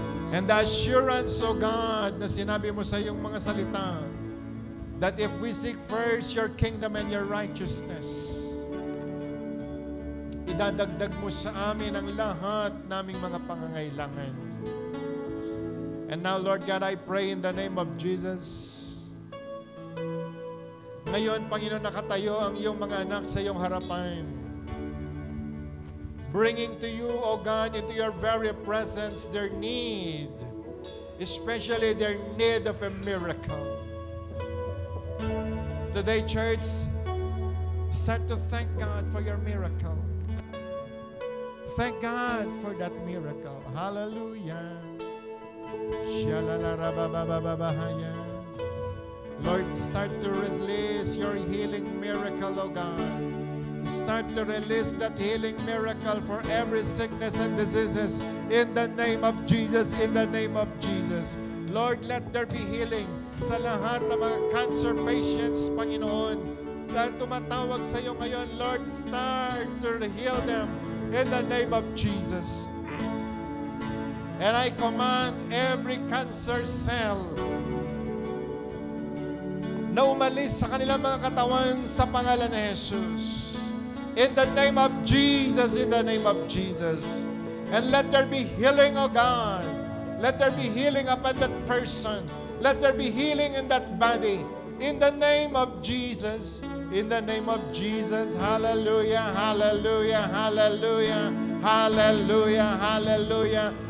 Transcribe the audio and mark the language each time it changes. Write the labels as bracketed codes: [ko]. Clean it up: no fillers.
[en] And the assurance, oh God, [tl] na sinabi mo sa iyong mga salita, [en] that if we seek first your kingdom and your righteousness, [tl] idadagdag mo sa amin ang lahat naming mga pangangailangan. [en] And now, Lord God, I pray in the name of Jesus. [tl] Ngayon, Panginoon, nakatayo ang iyong mga anak sa iyong harapan. [en] Bringing to you, O God, into your very presence their need, especially their need of a miracle. Today, church, start to thank God for your miracle. Thank God for that miracle. Hallelujah. Shalalarababababahaya. Lord, start to release your healing miracle, O God. Start to release that healing miracle for every sickness and diseases in the name of Jesus, in the name of Jesus. Lord, let there be healing [tl] sa lahat ng mga cancer patients, Panginoon, na tumatawag sa iyo ngayon. [en] Lord, start to heal them in the name of Jesus. And I command every cancer cell [tl] na umalis sa kanilang mga katawan sa pangalan ni Jesus. [en] In the name of Jesus, in the name of Jesus. And let there be healing, O God. Let there be healing upon that person. Let there be healing in that body. In the name of Jesus. In the name of Jesus. Hallelujah, hallelujah, hallelujah, hallelujah, hallelujah.